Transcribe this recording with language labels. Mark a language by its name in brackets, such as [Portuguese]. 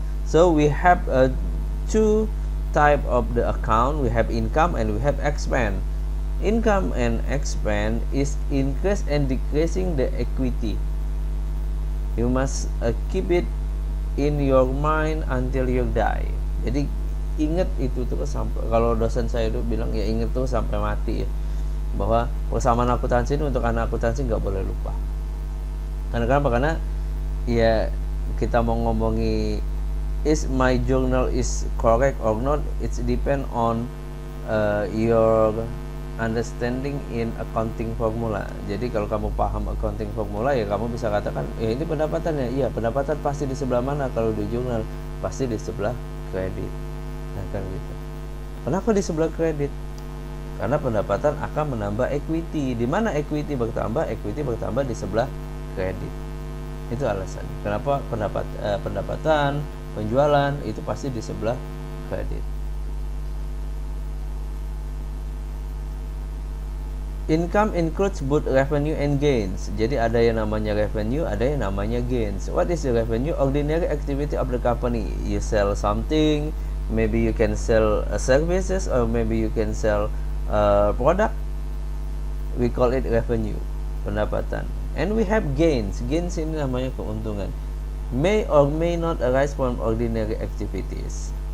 [English] So we have two type of the account. We have income and we have expense. Income and expense is increase and decreasing the equity. You must keep it in your mind until you die. [Indonesian] Jadi ingat itu tuh sampai, kalau dosen saya itu bilang ya ingat tuh sampai mati ya, bahwa persamaan akuntansi ini untuk anak akuntansi nggak boleh lupa. Karena kenapa? Karena ya kita mau ngomongi [English] is my journal is correct or not, it's depend on your understanding in accounting formula. [Indonesian] Jadi kalau kamu paham accounting formula ya kamu bisa katakan ya ini pendapatannya, iya pendapatan pasti di sebelah mana, kalau di jurnal pasti di sebelah kredit. Nah kan gitu. Kenapa di sebelah kredit? Karena pendapatan akan menambah equity. Di mana equity bertambah? Equity bertambah di sebelah kredit. Itu alasan kenapa pendapatan penjualan itu pasti di sebelah kredit. [English] Income includes both revenue and gains. [Indonesian] Jadi ada yang namanya revenue, ada yang namanya gains. [English] What is the revenue? Ordinary activity of the company. You sell something, maybe you can sell services, or maybe you can sell product. We call it revenue, pendapatan. And we have gains. [Indonesian] Gains ini namanya keuntungan. [English] May or may not arise from ordinary activities.